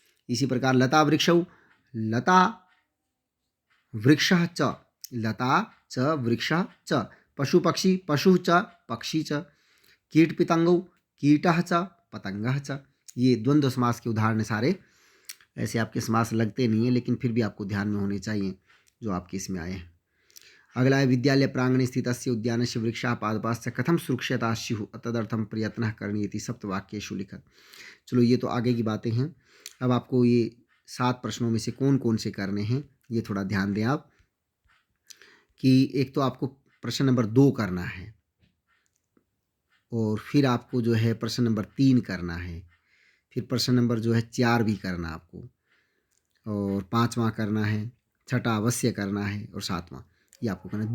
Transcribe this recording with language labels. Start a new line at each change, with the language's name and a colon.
Sanskrit: इसी प्रकार लता वृक्षौ लता वृक्षः च, लता च वृक्षः च, पशु पक्षी पशु च पक्षी च, कीट पितंगौ कीटः च पतंगः च।
Hindi: ये द्वंद्व समास के उदाहरण सारे, ऐसे आपके समास लगते नहीं हैं लेकिन फिर भी आपको ध्यान में होने चाहिए जो आपके इसमें आए हैं।
Sanskrit: अगला है विद्यालय प्रांगणे स्थितस्य उद्यानस्य वृक्षाः पादपाश्च कथं सुरक्षिताः स्युः तदर्थं प्रयत्नः करणीयः सप्तवाक्येषु लिखत।
Hindi: चलो ये तो आगे की बातें हैं। अब आपको ये 7 प्रश्नों में से कौन कौन से करने हैं ये थोड़ा ध्यान दें आप, कि एक तो आपको प्रश्न नंबर 2 करना है, और फिर आपको जो है प्रश्न नंबर 3 करना है, फिर प्रश्न नंबर जो है 4 भी करना आपको, और 5वां करना है, 6ठा अवश्य करना है, और 7वां ये आपको करना है।